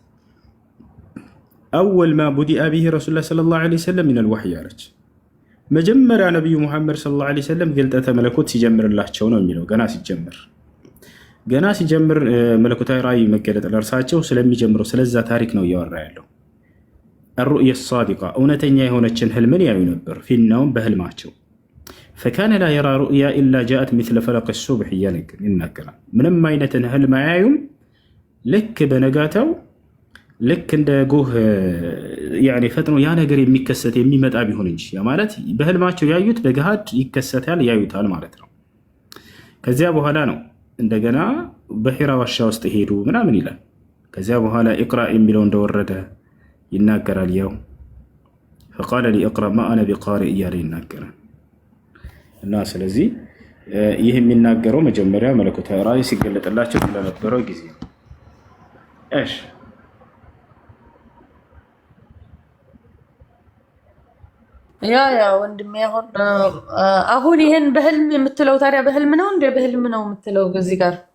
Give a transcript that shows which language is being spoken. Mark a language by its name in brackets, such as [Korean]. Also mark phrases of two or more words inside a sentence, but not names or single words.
[Arabic] أول ما بدئ به رسول الله صلى الله عليه وسلم من الوحي [Amharic] አለች። መጀመሪያ ነቢዩ ሙሐመድ [Arabic] صلى الله عليه وسلم [Amharic] ግልጠተ መለኮት ሲጀምርላቸው ነው የሚለው። ገና ሲጀምር መለኮታዊ ራእይ መገለጥ ለእርሳቸው ስለሚጀምረው ስለዛ ታሪክ ነው እያወራ ያለው። [Arabic] الرؤيا الصادقة [Amharic] እውነተኛ የሆነችን ህልምን ያዩ ነበር። ፊናውም በህልማቸው [Arabic] فكان لا يرى رؤيا إلا جاءت مثل فلق الصبح [Amharic] ይናገራል። ምንም አይነትን ህልም አያዩም ልክ በነጋታው ልክ እንደ ጎህ ያኔ ፈጥኖ ያ ነገር የሚከሰት የሚመጣ ቢሆን እንጂ ያ ማለት በህልማቸው ያዩት በገሃድ ይከሰታል ያዩታል ማለት ነው። ከዚያ በኋላ ነው እንደገና በሒራ ዋሻ ውስጥ ሄዱ ምናምን ይላል። ከዚያ በኋላ ኢቅራ የሚለው እንደወረደ ይናገራል። ያው [Arabic] فقال لي اقرا ما انا بقارئ [Amharic] እያለ ይናገራል። እና ስለዚህ ይህ የሚናገረው መጀመሪያ መለኮታዊ ራእይ ሲገለጥላቸው ስለነበረው ጊዜ ነው። እሺ ያ ወንድሜ አሁን ይሄን በህልም የምትለው ታዲያ በህልም ነው እንደ በህልም ነው የምትለው እዚህ ጋር